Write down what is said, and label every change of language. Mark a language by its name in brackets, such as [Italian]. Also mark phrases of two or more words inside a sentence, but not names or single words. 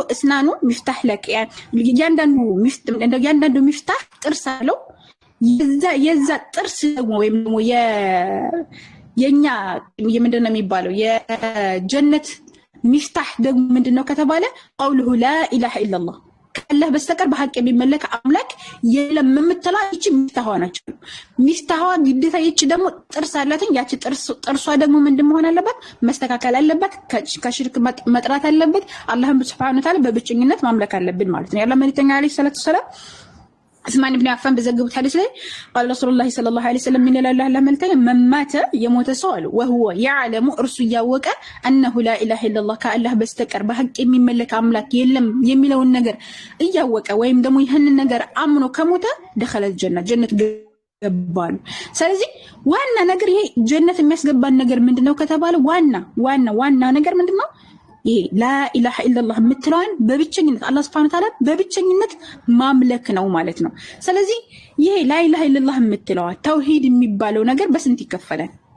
[Amharic] እስናኑ ሚፍታህ ለክ ያንዳንዱ ሚፍታህ ጥርስ አለው። የዛ ጥርስ ደግሞ ወይም ደግሞ የኛ ምንድነው የሚባለው የጀነት ሚፍታህ ደግሞ ምንድነው ከተባለ [Arabic] قوله لا إله إلا الله [Amharic] ከአላህ በስተቀር በሐቅ የሚመለክ አምላክ የለም የምትለው ይቺ ሚፍታህዋ ናቸው። ሚፍታህዋ ግዴታ ይቺ ደግሞ ጥርስ አላትን። ያቺ ጥርሷ ደግሞ ምንድን መሆን አለበት? መስተካከል አለበት። ከሽርክ መጥራት አለበት። አላህን [Arabic] سبحانه وتعالى [Amharic] በብቸኝነት ማምለክ አለብን ማለት ነው። ያላህ መልእክተኛ [Arabic] عليه الصلاة والسلام [Amharic] ዑስማን ኢብኑ አፋን በዘገቡት ሐዲስ ላይ [Arabic] قال رسول الله صلى الله عليه وسلم من لا اله الا الله [Amharic] መማተ የሞተ ሰው አሉ [Arabic] وهو يعلم [Amharic] እርሱ ያወቀ [Arabic] انه لا اله الا الله [Amharic] ከአላህ በስተቀር በሐቅ የሚመለክ አምላክ የለም የሚለውን ነገር እያወቀ ወይም ደግሞ ይህንን ነገር አምኖ ከሞተ [Arabic] دخل الجنه [Amharic] ጀነት ገባሉ። ስለዚህ ዋና ነገር ይሄ ጀነት የሚያስገባን ነገር ምንድነው ከተባለ ዋና ነገር ምንድነው? ይሄ [Arabic] لا إله إلا الله [Amharic] የምትለዋን በብቸኝነት አላህ [Arabic] سبحانه وتعالى [Amharic] በብቸኝነት ማምለክ ነው ማለት ነው። ስለዚህ ይሄ [Arabic] لا إله إلا الله [Amharic] የምትለዋ ተውሂድ የሚባለው ነገር በስንት ይከፈላል?